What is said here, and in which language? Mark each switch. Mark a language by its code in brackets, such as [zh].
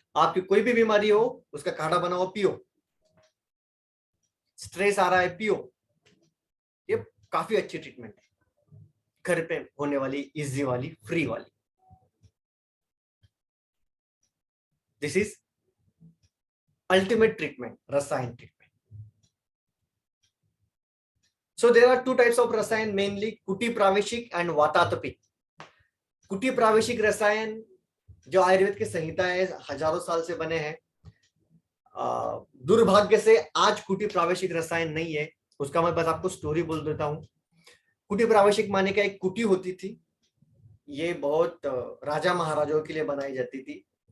[hi] आपकी कोई भी बीमारी हो उसका काढ़ा बनाओ पियो, स्ट्रेस आ रहा है पियो, ये काफी अच्छी ट्रीटमेंट है, घर पे होने वाली, इजी वाली, फ्री वाली। [en] This is ultimate treatment, rasayana treatment. So there are two types of rasayana mainly, kuti praveshik and vatatapik. [hi] कुटी प्रावेशिक रसायन जो आयुर्वेद की संहिता है, हजारों साल से बने हैं। दुर्भाग्य से आज कुटी प्रावेशिक रसायन नहीं है, उसका मैं बस आपको स्टोरी बोल देता हूँ। कुटी प्रावेशिक माने का एक कुटी होती थी, ये बहुत राजा महाराजाओं के लिए बनाई जाती थी।